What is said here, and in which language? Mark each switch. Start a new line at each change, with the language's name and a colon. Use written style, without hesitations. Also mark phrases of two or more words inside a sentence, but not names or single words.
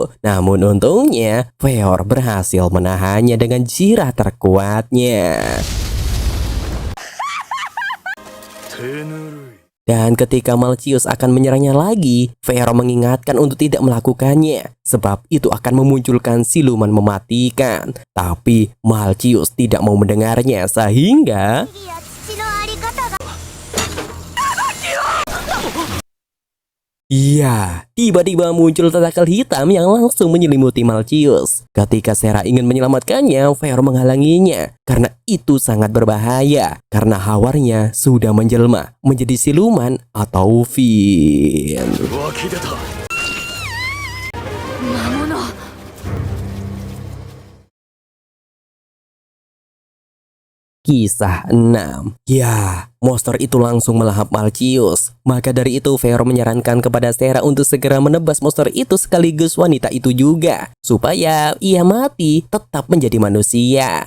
Indonesian: Namun untungnya Feor berhasil menahannya dengan zirah terkuatnya. Dan ketika Malcius akan menyerangnya lagi, Vero mengingatkan untuk tidak melakukannya, sebab itu akan memunculkan siluman mematikan. Tapi Malcius tidak mau mendengarnya sehingga...
Japanese: 父のあり方が
Indonesian: Iya, tiba-tiba muncul tentakel hitam yang langsung menyelimuti Malcius. Ketika Sera ingin menyelamatkannya, Vero menghalanginya karena itu sangat berbahaya karena hawarnya sudah menjelma menjadi siluman atau Fin.
Japanese: 湧き出た魔物
Indonesian: Kisah 6. Ya, monster itu langsung melahap Malcius. Maka dari itu Vero menyarankan kepada Sera untuk segera menebas monster itu sekaligus wanita itu juga, supaya ia mati tetap menjadi manusia.